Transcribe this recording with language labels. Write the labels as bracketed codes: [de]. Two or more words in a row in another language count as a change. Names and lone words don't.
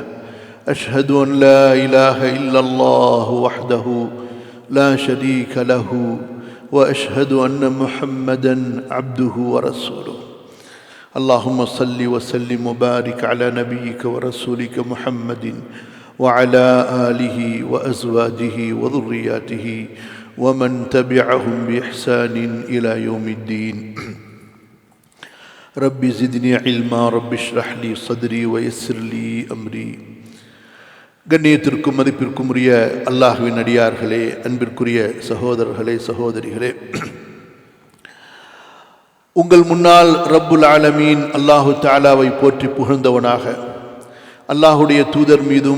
[ar] أشهد أن لا إله إلا الله وحده لا شريك له وأشهد أن محمدا عبده ورسوله اللهم صل وسلم وبارك على نبيك ورسولك محمد وعلى آله وأزواجه وذرياته ومن تبعهم بإحسان إلى يوم الدين رب زدني علما رب اشرح لي صدري ويسر لي أمري [ta] கண்ணியத்திற்கும் மதிப்பிற்கும் உரிய அல்லாஹ்வின் அடியார்களே, அன்பிற்குரிய சகோதரர்களே, சகோதரிகளே, உங்கள் முன்னால் ரப்புல் ஆலமீன் அல்லாஹு தஆலாவை போற்றி புகழ்ந்தவனாக அல்லாஹுடைய தூதர் மீதும்